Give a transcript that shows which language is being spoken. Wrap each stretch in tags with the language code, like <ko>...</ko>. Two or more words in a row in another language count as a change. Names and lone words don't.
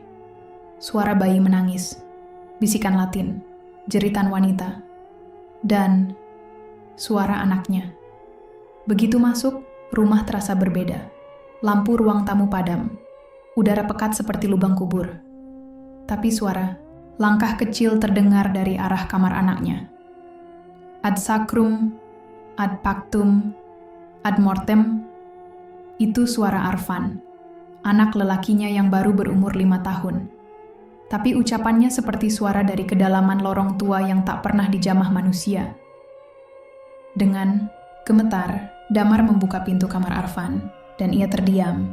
<id>Suara bayi menangis, bisikan Latin, jeritan wanita, dan suara anaknya. Begitu masuk, rumah terasa berbeda. Lampu ruang tamu padam, udara pekat seperti lubang kubur. Tapi suara, langkah kecil terdengar dari arah kamar anaknya.</id> <la>Ad sacrum, ad pactum, ad mortem,</la> <id>itu suara Arfan, anak lelakinya yang baru berumur 5 tahun. Tapi ucapannya seperti suara dari kedalaman lorong tua yang tak pernah dijamah manusia. Dengan gemetar, Damar membuka pintu kamar Arfan, dan ia terdiam.</id>